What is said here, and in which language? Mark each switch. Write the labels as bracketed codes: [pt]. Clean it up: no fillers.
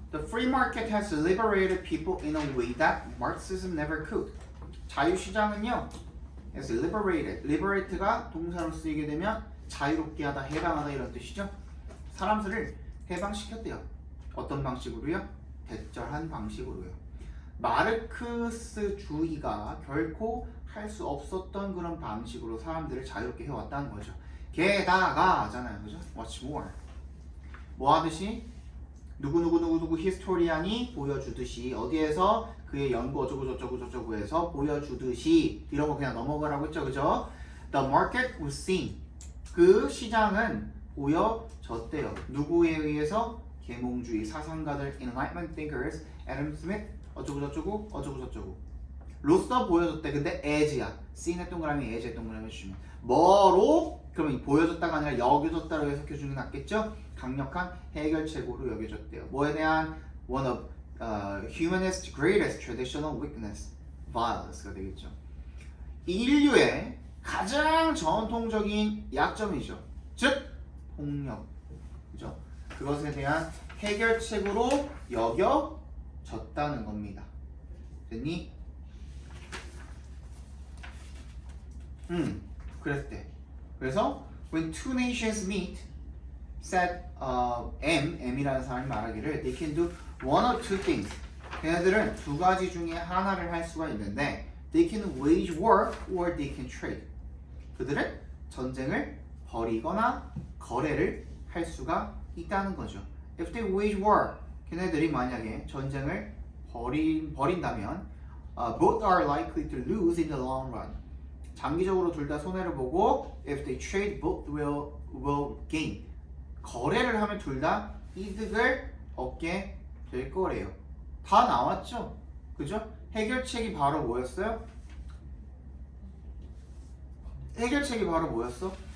[en] The free market has liberated people in a way that Marxism never could. [ko] 자유시장은요, [en] as liberated. [ko] liberate가 동사로 쓰이게 되면 자유롭게 하다, 해방하다 이런 뜻이죠. 사람들을 해방시켰대요. 어떤 방식으로요? 대절한 방식으로요. 마르크스주의가 결코 할 수 없었던 그런 방식으로 사람들을 자유롭게 해왔다는 거죠. 게다가 하잖아요. 그죠? [en] What's more? [ko] 뭐 하듯이? 누구 히스토리안이 보여주듯이 어디에서 그의 연구 어쩌고저쩌고에서 보여주듯이 이런 거 그냥 넘어가라고 했죠. 그죠? [en] The market was seen. [ko] 그 시장은 보여졌대요. 누구에 의해서? 계몽주의 사상가들, Enlightenment thinkers, Adam Smith, 어쩌고저쩌고 로서 보여줬대. 근데 as야. seen의 동그라미, as의 동그라미 해주시면 뭐로? 그러면 보여줬다가 아니라 여겨졌다로 해석해주는 게 낫겠죠? 강력한 해결책으로 여겨졌대요. 뭐에 대한 [en] one of humanist greatest traditional weakness, violence가 되겠죠. [ko] 인류의 가장 전통적인 약점이죠. 즉 폭력. 그죠? 그것에 대한 해결책으로 여겨졌다는 겁니다. 됐니? 그랬대. [en] 그래서 when two nations meet, said [ko] M이라는 사람이 말하기를 [en] they can do one of two things. [ko] 걔네들은 두 가지 중에 하나를 할 수가 있는데 [en] they can wage war or they can trade. [ko] 그들은 전쟁을 벌이거나 거래를 할 수가 있다는 거죠. [en] If they wage war, [ko] 걔네들이 만약에 전쟁을 벌인다면 [en] both are likely to lose in the long run. [ko] 장기적으로 둘 다 손해를 보고 [en] if they trade, both will gain. [ko] 거래를 하면 둘 다 이득을 얻게 될 거래요. 다 나왔죠? 그죠? 해결책이 바로 뭐였어요? 해결책이 바로 뭐였어?